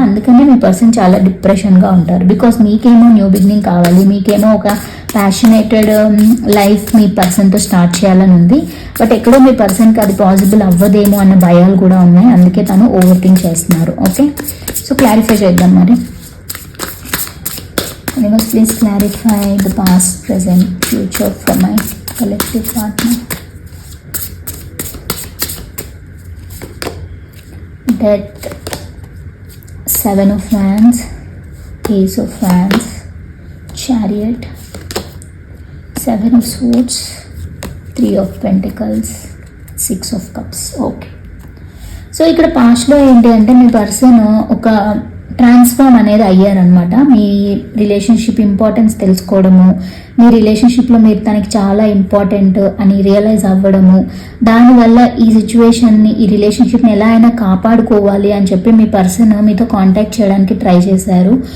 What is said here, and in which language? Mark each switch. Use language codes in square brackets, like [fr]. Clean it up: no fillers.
[te] అందుకనే మీ పర్సన్ చాలా డిప్రెషన్గా ఉంటారు. బికాస్ మీకేమో న్యూ బిగినింగ్ కావాలి, మీకేమో ఒక ప్యాషనేటెడ్ లైఫ్ మీ పర్సన్తో స్టార్ట్ చేయాలని ఉంది. బట్ ఎక్కడో మీ పర్సన్కి అది పాసిబుల్ అవ్వదేమో అన్న భయాలు కూడా ఉన్నాయి, అందుకే తను ఓవర్ థింక్ చేస్తున్నారు. ఓకే, సో క్లారిఫై చేద్దాం మరి. [en] Universe, please clarify the past, present, future for my collective partner. Death, 7 of Wands, Ace of Wands, Chariot, 7 of Swords, 3 of Pentacles, 6 of Cups. [te] Okay, so ఇక్కడ పాస్ట్లో ఏంటి అంటే మీ person ఒక transform అనేది అయ్యారనమాట. మీ relationship importance తెలుసుకోవడము, మీ రిలేషన్షిప్లో మీరు తనకి చాలా ఇంపార్టెంట్ అని రియలైజ్ అవ్వడము, దానివల్ల ఈ సిచ్యువేషన్ని, ఈ రిలేషన్షిప్ని ఎలా అయినా కాపాడుకోవాలి అని చెప్పి మీ పర్సన్ మీతో కాంటాక్ట్ చేయడానికి ట్రై చేశారు.